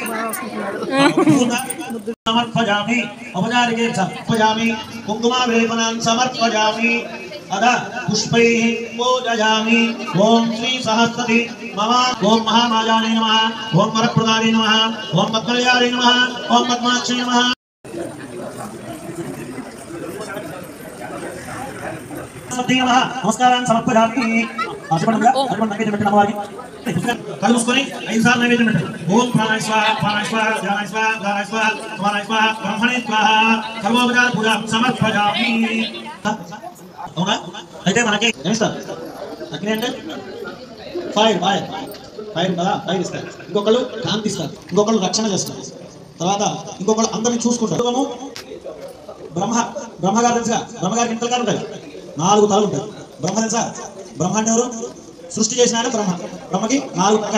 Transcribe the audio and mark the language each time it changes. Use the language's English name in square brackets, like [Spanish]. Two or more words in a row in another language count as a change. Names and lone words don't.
[Sanskrit] समर्पयामि औपचारिके समर्पयामि कुंकुमावेपनान् समर्पयामि अदा पुष्पैः पूजयामि ओम श्री सहस्रति मम ओम महामायाय नमः ओम वरप्रदाय नमः ओम पद्मलयाय नमः ओम पद्माक्षय नमः नमस्कारान् समर्पयामि [Telugu] आशीर्वादंగా నైవేద్యం పెట్టండి అమ్మవారికి కళ్ళు మూసుకొని 5 సార్లు నైవేద్యం పెట్టండి [Sanskrit] ఓం ప్రాణాయ స్వాహ ప్రాణాయ స్వాహ ధ్యానాయ స్వాహ ధ్యానాయ స్వాహ సమానాయ స్వాహ బ్రహ్మణే స్వాహ సర్వోపచార పూజ సమర్పయామి [Telugu] అవునా అయితే మనకి ఏమిస్తారు అగ్ని అంటే ఫైర్ కదా ఫైర్ ఇస్తారు ఇంకొకళ్ళు కాంతి ఇస్తారు ఇంకొకళ్ళు రక్షణ చేస్తారు తర్వాత ఇంకొకళ్ళు అందరినీ చూసుకుంటారు బ్రహ్మగారు తెలుసుగా బ్రహ్మగారికి ఇంతలు గారు ఉంటాయి 4 తలలు ఉంటాయి బ్రహ్మ తెలుసా బ్రహ్మ అంటే ఎవరు సృష్టి చేసిన బ్రహ్మకి 4